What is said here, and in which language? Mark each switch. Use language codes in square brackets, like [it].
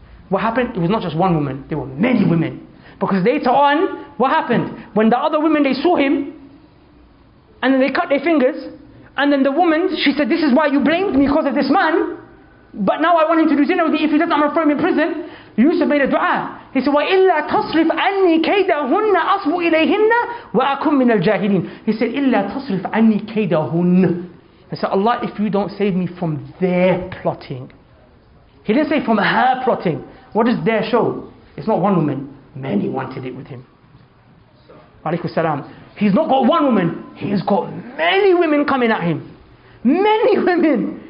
[en] What happened? It was not just one woman. There were many women. Because later on, what happened? When the other women, they saw him, and then they cut their fingers, and then the woman, she said, this is why you blamed me because of this man. But now I want him to do zina with me. If he doesn't, I'm going to throw him in prison. Yusuf made a dua. He said, [ar] وَإِلَّا تَصْرِفْ عَنِّي كَيْدَهُنَّ أَصْبُ إِلَيْهِنَّ وَأَكُمْ مِنَ الْجَاهِلِينَ. He said, إِلَّا تَصْرِفْ عَنِّي كَيْدَهُنَّ. [en] He said, Allah, if you don't save me from their plotting. He didn't say from her plotting. What does their show? It's not one woman. Many wanted it with him. Alaykum salam. He's not got one woman. He's got many women coming at him. Many women.